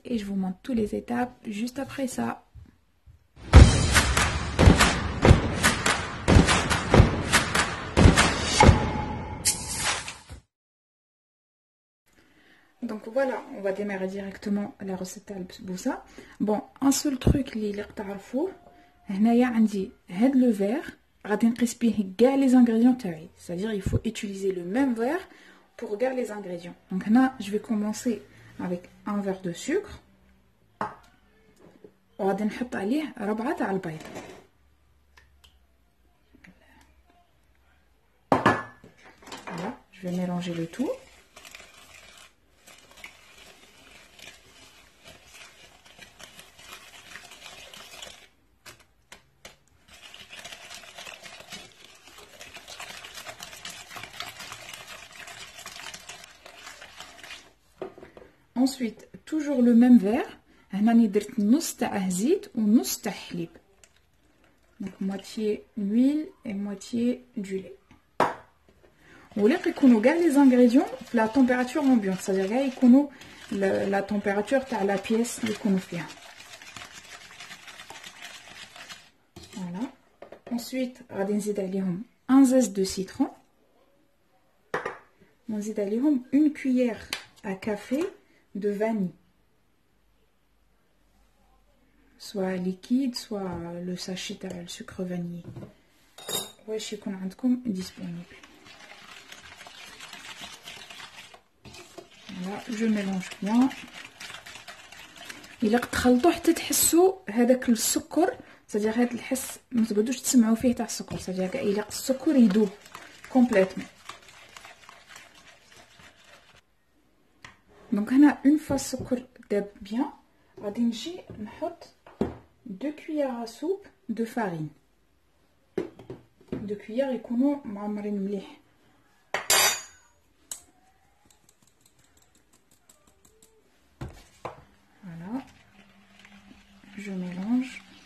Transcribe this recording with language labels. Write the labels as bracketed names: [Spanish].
[French] Et je vous montre toutes les étapes juste après ça. Donc voilà, on va démarrer directement la recette à l'bsbousa. Bon, un seul truc [Arabic] اللي تعرفوه هنايا عندي هاد le verre غادي نقيس بيه كاع les ingrédients تاعي. [French] C'est-à-dire il faut utiliser le même verre pour كاع les ingrédients. Donc là, je vais commencer avec un verre de sucre. [Arabic] وغادي نحط عليه 4 تاع البيض. [French] Voilà, je vais mélanger le tout. Ensuite, toujours le même verre. [Arabic] هنا راني درت نص تاع زيت ونص تاع حليب. [French] Donc moitié d'huile et moitié du lait. [Arabic] ولاق يكونوا كاع les ingrédients في [French] la température ambiante, c'est-à-dire [Arabic] كاع يكونوا la température تاع la pièce اللي يكونوا فيها. [French] Voilà. Ensuite, [Arabic] غادي نزيد عليهم [French] un zeste de citron. [Arabic] ونزيد عليهم [French] une cuillère à café de vanille, soit liquide, soit le sachet de sucre vanillé. [Arabic] واش يكون عندكم disponible. [French] Voilà, je mélange bien. [Arabic] إلا تخلطوا حتى تحسوا هذاك السكر، c'est-à-dire هذا الحس ما تقعدوش تسمعوا فيه تاع السكر، c'est-à-dire إلا السكر يذوب [French] complètement. Donc هنا une fois السكر داب bien [Arabic] غادي نجي نحط [French] 2 cuillères à soupe de farine. [Arabic] 2 cuillères يكونوا معمرين مليح. [French] Voilà, je mélange.